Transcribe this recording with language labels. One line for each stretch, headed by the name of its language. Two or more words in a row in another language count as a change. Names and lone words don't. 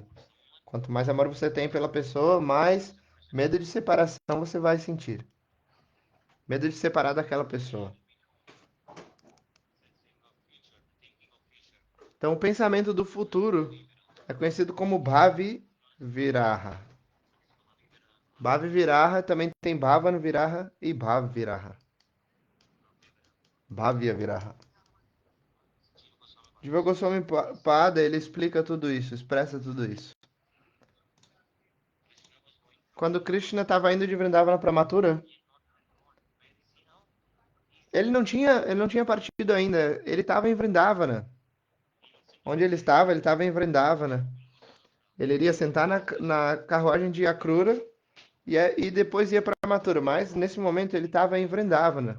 Portuguese: Quanto mais amor você tem pela pessoa, mais medo de separação você vai sentir. Medo de separar daquela pessoa. Então, o pensamento do futuro é conhecido como
Sanskrit: Bhavi Viraha. Bhavi Viraha
Portuguese: também tem
Sanskrit: Bhavana Viraha e Bhav Viraha. Bhavya Viraha. Jiva Goswami Pada,
Portuguese: ele explica tudo isso, expressa tudo isso. Quando Krishna estava indo de Vrindavana para Mathura, ele não tinha partido ainda, ele estava em Vrindavana. Onde ele estava em Vrindavana. Ele iria sentar na carruagem de Akrura e depois ia para Mathura, mas nesse momento ele estava em Vrindavana.